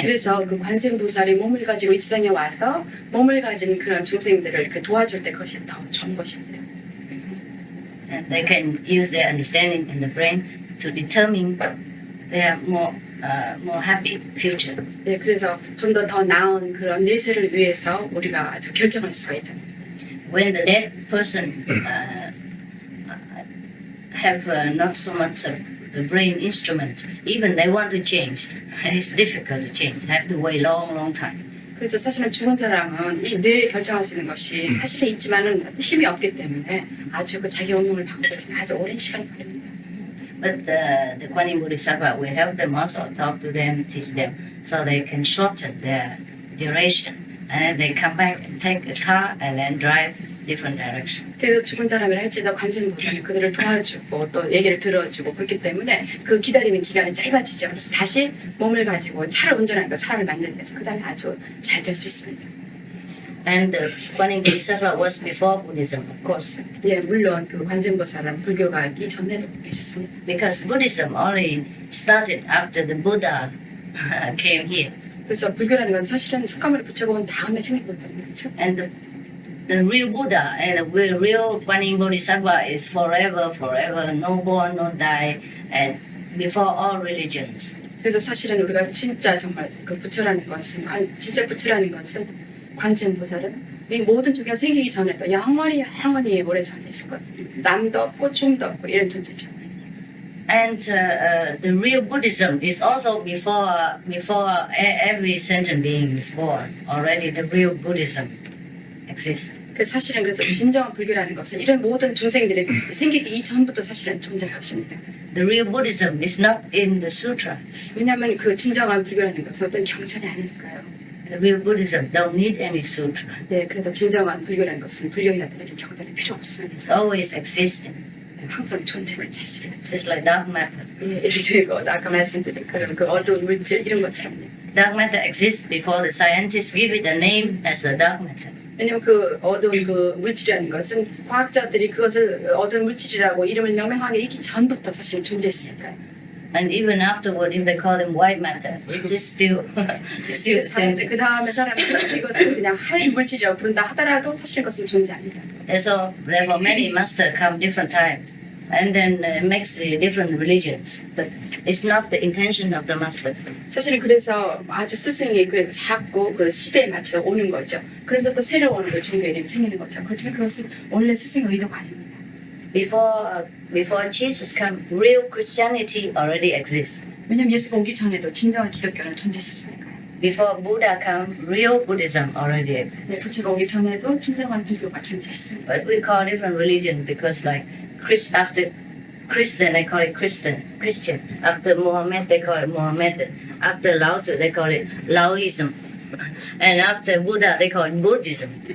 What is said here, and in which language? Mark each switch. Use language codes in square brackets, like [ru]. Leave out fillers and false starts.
[ko] 그래서 그 관세음보살이 몸을 가지고 이 세상에 와서 몸을 가진 그런 중생들을 이렇게 도와줄 때 그것이 더 좋은 것입니다. [en] and they can use their understanding in the brain to determine their more happy future. [ko] 예, 그래서 좀 더 나은 그런 내세를 위해서 우리가 아주 결정할 수가 있죠. [en] When the dead person have not so much of the brain instrument, even they want to change, it's difficult to change. Have to wait long time. [ko] 그래서 사실은 죽은 사람은 이 뇌에 결정할 수 있는 것이 사실은 있지만은 힘이 없기 때문에 아주 그 자기 운명을 바꾸기 위해서 아주 오랜 시간이 걸립니다. [en] But the Guanyin Bodhisattva will help them also, talk to them, teach them, so they can shorten their duration. And they come back and take a car and then drive different direction. [ko] 그래서 죽은 사람이라 할지라도 관세음보살은 그들을 도와주고 또 얘기를 들어주고 그렇기 때문에 그 기다리는 기간이 짧아지죠. 그래서 다시 몸을 가지고 차를 운전하는 거 사람을 만들기 위해서 그 다음에 아주 잘 될 수 있습니다. [en] And the Guanyin Bodhisattva was before Buddhism, of course, [ko] 예, 물론 그 관세음보살은 불교가 이전에도 계셨습니다. [en] because Buddhism only started after the Buddha came here. [ko] 그래서 불교라는 건 사실은 석가모니 부처가 온 다음에 생긴 거잖아요. 그렇죠? [en] And the real Buddha and the real Guanyin Bodhisattva is forever, no born, no die, and before all religions. [ko] 그래서 사실은 우리가 진짜 정말 그 부처라는 것은 진짜 부처라는 것은 관세음보살은 이 모든 종교가 생기기 전에도 영원히 오래 전에 있었거든요. 남도 없고 중도 없고 이런 존재죠. [en] And the real Buddhism is also before every sentient being is born. Already the real Buddhism exists. [ko] 그 사실은 그래서 진정한 불교라는 것은 이런 모든 중생들이 생기기 이전부터 사실은 존재한 것입니다. [en] The real Buddhism is not in the sutras. [ko] 왜냐하면 그 진정한 불교라는 것은 어떤 경전이 아닐까요? [en] The real Buddhism don't need any sutra. [ko] 네, 그래서 진정한 불교라는 것은 불교이라든지 이런 경전이 필요 없습니다. [en] It's always existing, [ko] 네, 항상 존재를 지시를 하죠. [en] just like dark matter. [ko] 예, 그리고 아까 말씀드린 그런 그 어두운 물질 이런 것처럼요. [en] Dark matter exists before the scientists give it a name as a dark matter. [ko] 왜냐면 그 어두운 그 물질이라는 것은 과학자들이 그것을 어두운 물질이라고 이름을 명명하기 이기 전부터 사실은 존재했으니까요. [en] And even afterward, if they call them white matter, it is still the same thing. [ko] 그 다음에 사람들이 이것을 그냥 할 물질이라고 부른다 하더라도 사실 그것은 존재합니다. [en] And so, therefore, many masters come different time, and then makes the different religions. But it's not the intention of the master. [ko] 사실은 그래서 아주 스승이 그 자꾸 그 시대에 맞춰 오는 거죠. 그러면서 또 새로운 그 종교 이름이 생기는 거죠. 그렇지만 그것은 원래 스승의 의도가 아닙니다. [en] Before Jesus came, real Christianity already exists. [ko] 왜냐하면 예수가 오기 전에도 진정한 기독교는 존재했었으니까요. [en] Before Buddha came, real Buddhism already exists. [ko] 네, 부처가 오기 전에도 진정한 불교가 존재했습니다. [en] But we call different religion because, like, after Christian, they call it Christian. After Muhammad, they call it Mohammedan. After Lao Tzu, they call it Laoism. And after Buddha, they call it Buddhism.